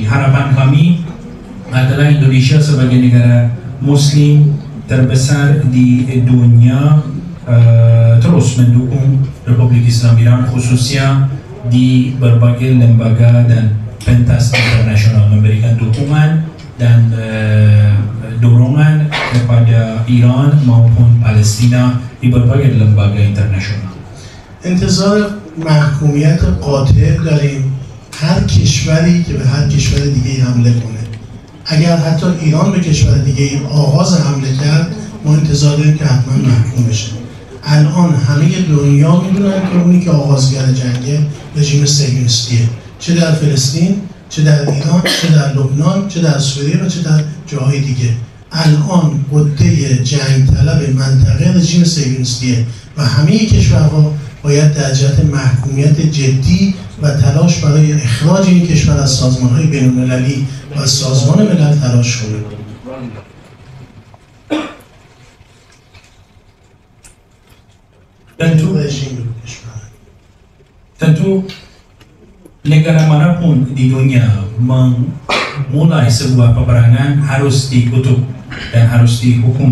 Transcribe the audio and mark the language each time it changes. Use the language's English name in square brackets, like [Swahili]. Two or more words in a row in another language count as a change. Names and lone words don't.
[Indonesian] Harapan kami adalah Indonesia sebagai negara Muslim terbesar di dunia terus mendukung Republik Islam Iran, khususnya di berbagai lembaga dan pentas internasional, memberikan dukungan dan dorongan kepada Iran maupun Palestina di berbagai lembaga internasional. [Persian] انتظار محکومیت قاطع داریم هر کشوری که به هر کشور دیگه حمله کنه. اگر حتی ایران به کشور دیگه آغاز حمله کرد، ما انتظار داریم که حتما محکوم بشه. الان همه دنیا میدونن که اونی که آغازگر جنگ رژیم صهیونیستیه، چه در فلسطین، چه در ایران، چه در لبنان، چه در سوریه و چه در جاهای دیگه. الان قده جنگ طلب منطقه رژیم صهیونیستیه و همه کشورها باید در جهت محکومیت جدی و تلاش برای اخراج این کشور از سازمان‌های بین‌المللی و از سازمان ملل تلاش کنند. [Indonesian] Tentu negara manapun di dunia memulai sebuah peperangan harus dikutuk dan harus dihukum